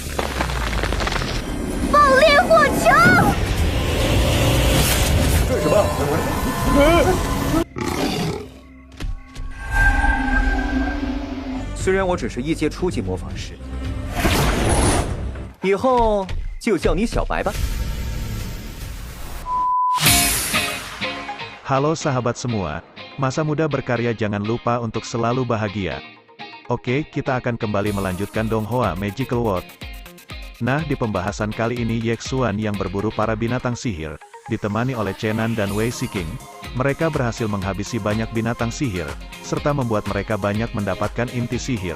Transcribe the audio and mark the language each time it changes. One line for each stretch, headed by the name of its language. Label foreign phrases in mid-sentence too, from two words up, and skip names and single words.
Chinese: 爆裂火球！这是什么？虽然我只是1阶初级魔法师，以后就叫你小白吧。
Indonesian: Halo sahabat semua, masa muda berkarya jangan lupa untuk selalu bahagia. Oke, kita akan kembali melanjutkan Donghua Magical World. Nah, di pembahasan kali ini Yexuan yang berburu para binatang sihir, ditemani oleh Chenan dan Wei Siking, mereka berhasil menghabisi banyak binatang sihir, serta membuat mereka banyak mendapatkan inti sihir.